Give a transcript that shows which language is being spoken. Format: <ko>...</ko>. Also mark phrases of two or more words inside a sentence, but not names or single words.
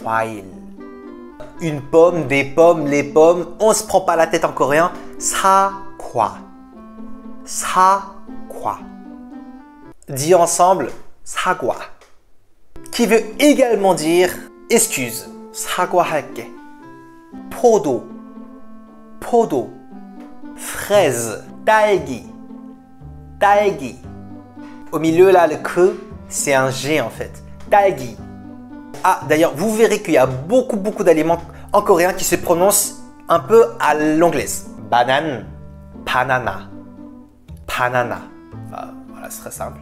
<ko>과일.</ko> <fr>Une pomme, des pommes, les pommes. On se prend pas la tête en coréen.</fr> <ko>사과. 사과.</ko> <fr>Dit ensemble, 사과. Qui veut également dire excuse.</fr> <ko>사과할게. 포도. 포도. fraise. 딸기. 딸기.</ko> <fr>Au milieu là, le que, c'est un G en fait.</fr> <ko>딸기.</ko> <fr>Ah, d'ailleurs, vous verrez qu'il y a beaucoup d'aliments en coréen qui se prononcent un peu à l'anglaise. Banane, banana, banana. Enfin, voilà, c'est très simple.</fr>